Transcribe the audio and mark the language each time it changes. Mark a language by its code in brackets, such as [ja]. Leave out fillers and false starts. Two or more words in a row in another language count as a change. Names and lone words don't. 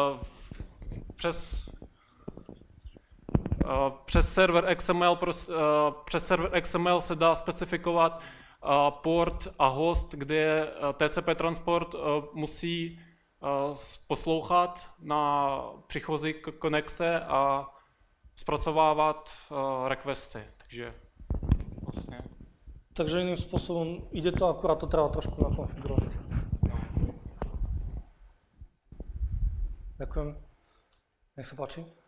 [cs] Přes server XML se dá specifikovat port a host, kde TCP transport musí poslouchat na příchozí konexe a zpracovávat requesty. Takže vlastně. [sk] Takže iným spôsobom ide to, akurát to treba trošku nakonfigurovať. Ďakujem. Nech sa páči.